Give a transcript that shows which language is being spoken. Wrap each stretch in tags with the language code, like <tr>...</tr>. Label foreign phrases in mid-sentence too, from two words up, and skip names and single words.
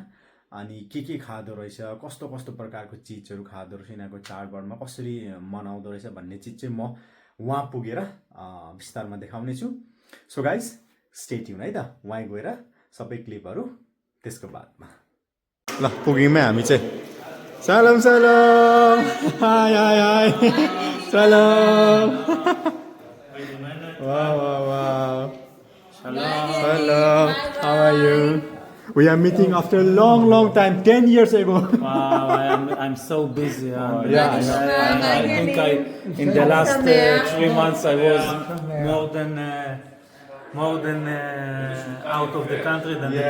<ne>अनि के खाँदो रहेछ, कस्तो कस्तो प्रकारको चिजहरू खाँदो रहेछ, यिनीहरूको चाडबाडमा कसरी मनाउँदो रहेछ भन्ने चिज चाहिँ म वहाँ पुगेर विस्तारमा देखाउने छु।</ne> <en>so guys stay tune</en> <ne>है त, वहाँ गएर सबै क्लिपहरू त्यसको बादमा। ल पुग्यौँ हामी चाहिँ। सलाम सलाम, हाय हाय हाय, सलाम। वाह वाह वाह, सलाम,</ne> <en>How are you? We are meeting after a long time, 10 years ago. Wow, I'm so busy. Yeah, I think in the last 3 months I was more than out of the country than the</en>